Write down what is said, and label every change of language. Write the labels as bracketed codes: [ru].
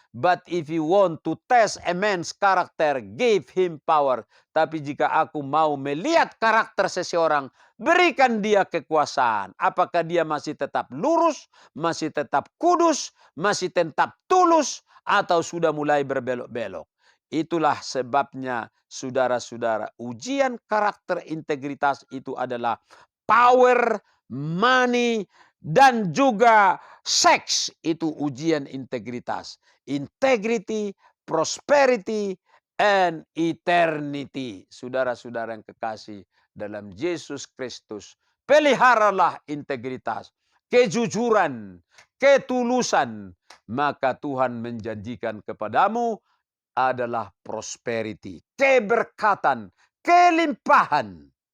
[en] But if you want to test a man's character, give him power. [id] Tapi jika aku mau melihat karakter seseorang, berikan dia kekuasaan. Apakah dia masih tetap lurus, masih tetap kudus, masih tetap tulus, atau sudah mulai berbelok-belok. Itulah sebabnya, saudara-saudara, ujian karakter integritas itu adalah power, money, dan juga seks. Itu ujian integritas. [en] Integrity, prosperity, and eternity. [id] Saudara-saudara yang kekasih dalam Yesus Kristus, peliharalah integritas, kejujuran, ketulusan, maka Tuhan menjanjikan kepadamu adalah prosperity, keberkatan, kelimpahan.